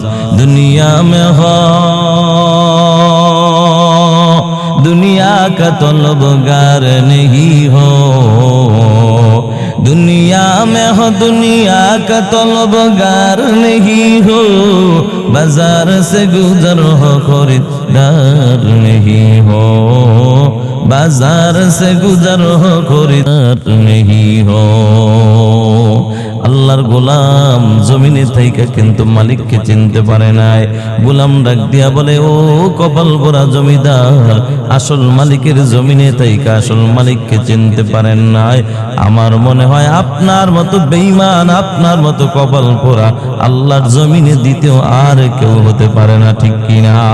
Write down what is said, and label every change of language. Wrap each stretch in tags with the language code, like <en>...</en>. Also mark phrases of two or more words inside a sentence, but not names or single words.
<ur>دنیا میں ہو دنیا کا طلبگار نہیں ہو، دنیا میں ہو دنیا کا طلبگار نہیں ہو. بازار سے گزر ہو خریدار نہیں ہو، بازار سے گزر ہو خریدار نہیں ہو.</ur> <bn>আল্লাহর গোলাম জমিনে থাইকা কিন্তু মালিককে চিনতে পারে নাই। গোলাম ডাক দিয়া বলে, ও কপাল পোড়া জমিদার, আসল মালিকের জমিনে থাইকা আসল মালিককে চিনতে পারেন নাই। আমার মনে হয় আপনার মতো বেঈমান, আপনার মতো কপাল পোড়া আল্লাহর জমিনে দ্বিতীয় আর কেউ হতে পারে না, ঠিক কিনা?</bn>